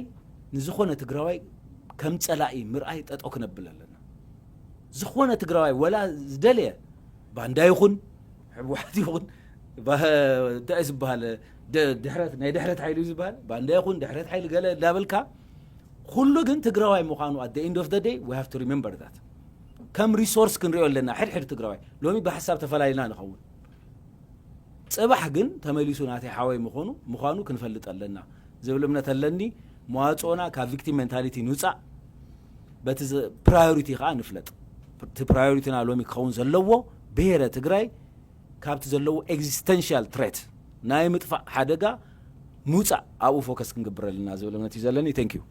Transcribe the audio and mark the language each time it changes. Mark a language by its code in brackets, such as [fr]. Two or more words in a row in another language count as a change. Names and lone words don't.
[ti] ንዝኾነ ትግራዋይ ከም ጸላኢ ምርኣይ ጠጦ ክነብለለና ዝኾነ ትግራዋይ ወላ ዝደልየ ባንዳ ይኹን ሕወሓት ይኹን ዳእስ በሃል ድሕረት ናይ ድሕረት ሓይሉ ዝባል ባንዳ ይኹን ድሕረት ሓይሉ ገለ ዳብልካ ኩሉ ግን ትግራዋይ ምዃኑ [en] at the end of the day we have to remember [ti] that ከም ሪሶርስ ክንሪኦ ኣለና ሕድሕድ ትግራዋይ ሎሚ በሐሳብ ተፈላይና ንኸውን ጽባሕ ግን ተመሊሱ ናተይ ሓወይ ምዃኑ ክንፈልጥ ኣለና ዝብል እምነት ኣለኒ መዋጽኦና ካብ [en] victim mentality [ti] ንውፃ በቲ ፕራዮሪቲ ኻ ንፍለጥ እቲ ፕራዮሪቲና ሎሚ ክኸውን ዘለዎ ብሄረ ትግራይ ካብቲ ዘለዎ [en] existential threat [ti] ናይ ምጥፋእ ሓደጋ ምውፃእ ኣብኡ ፎከስ ክንግብረልና ዝብል እምነት እዩ ዘለኒ [en] thank you